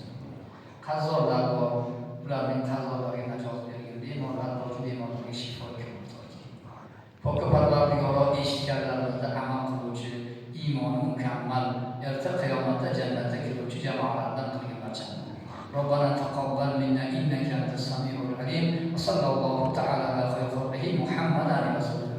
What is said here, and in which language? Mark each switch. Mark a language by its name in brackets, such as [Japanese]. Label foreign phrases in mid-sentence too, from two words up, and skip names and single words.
[Uzbek] Qarzorlar bor, ularning qarzorlariga najot bergin, bemorlar bor, bemorlarga shifo bergin. Pokparvardigoro eshitganlarimizda amal qiluvchi, iymoni mukammal, erta qiyomatda jannatga kiruvchi jamoalardan qilgan barchani. [Arabic] ربنا تقبل منا إنك أنت السميع العليم. وصلى الله تعالى على خير محمد عليه